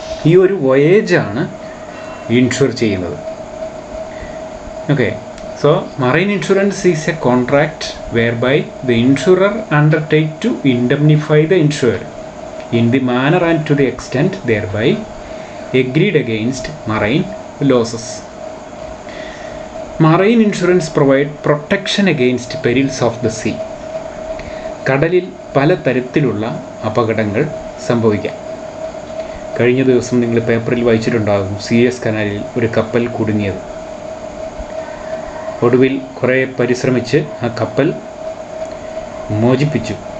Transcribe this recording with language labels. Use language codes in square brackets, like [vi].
[ml] ഈ ഒരു വോയേജാണ് ഇൻഷുർ ചെയ്യുന്നത്. [en] Okay, so marine insurance is a contract whereby the insurer undertake to indemnify the insured in the manner and to the extent thereby agreed against marine losses. Marine insurance provide protection against perils of the sea. [ml] കടലിൽ പല തരത്തിലുള്ള അപകടങ്ങൾ സംഭവിക്കാം. കഴിഞ്ഞ ദിവസം നിങ്ങൾ പേപ്പറിൽ വായിച്ചിട്ടുണ്ടാകും, Suez കനാലിൽ ഒരു കപ്പൽ കുടുങ്ങിയത്. ഒടുവിൽ കുറേ പരിശ്രമിച്ച് ആ കപ്പൽ മോചിപ്പിച്ചു.